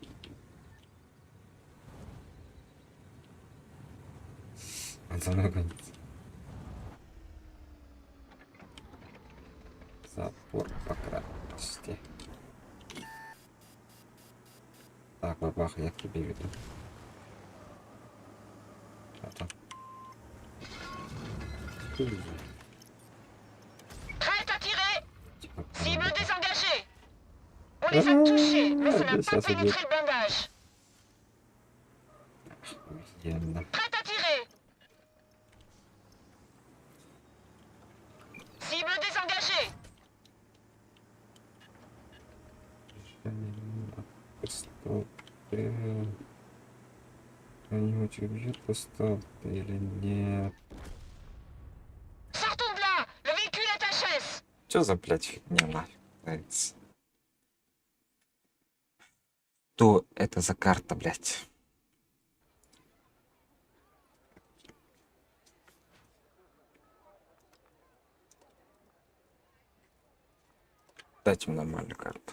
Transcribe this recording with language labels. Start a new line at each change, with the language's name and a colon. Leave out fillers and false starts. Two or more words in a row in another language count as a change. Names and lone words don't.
Russian: Он за мной гонится. Запор по красности. Так, бабах, я к тебе веду. Это.
French: Prête à tirer.
Russian: Типа,
French: Cible désengagée. On les a touchés, mais ça n'a
Russian: Здесь
French: pas
Russian: я сидит.
French: pénétré le blindage.
Russian: Охуенно.
French: Prête à tirer. Cible désengagée.
Russian: Кто-нибудь убьет постал или нет?
French: Sortons de là. Le véhicule est HS.
Russian: Что за, блядь, фигня нафиг? Нравится. Что это за карта, блядь? Дайте мне нормальную карту.